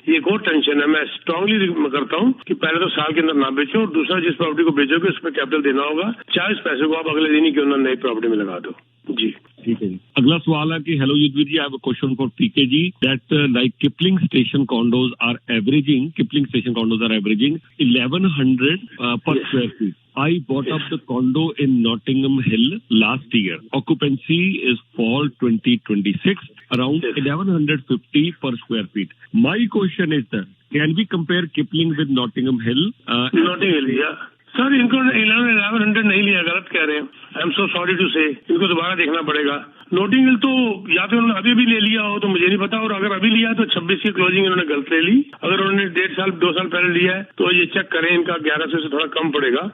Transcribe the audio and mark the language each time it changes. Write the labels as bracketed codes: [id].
[hi] ये एक और टेंशन है, मैं स्ट्रांगली करता हूँ कि पहले तो साल के अंदर ना बेचो, और दूसरा जिस प्रॉपर्टी को बेचोगे उसमें कैपिटल देना होगा, चाहे इस पैसे को आप अगले दिन ही क्यों ना नई प्रॉपर्टी में लगा दो जी। ठीक है जी। अगला सवाल है कि hello Yudhvir ji, [en] I have a question for PK ji that like Kipling station condos are averaging 1100 per square feet. I bought up the condo in Nottingham Hill last year. Occupancy is fall 2026, around 1150 per square feet. My question is that can we compare Kipling with Nottingham Hill? Nottingham Hill, yeah. [hi] Sir इनको 1100 नहीं लिया, गलत कह रहे हैं। [en] I am so sorry to say, [hi] इनको दोबारा देखना पड़ेगा। नोटिंग हिल तो या तो उन्होंने अभी भी ले लिया हो तो मुझे नहीं पता, और अगर अभी लिया तो 26 की क्लोजिंग इन्होंने गलत ले ली। अगर उन्होंने 1.5 साल 2 साल पहले लिया है तो ये चेक करें, इनका 1100 से थोड़ा कम पड़ेगा।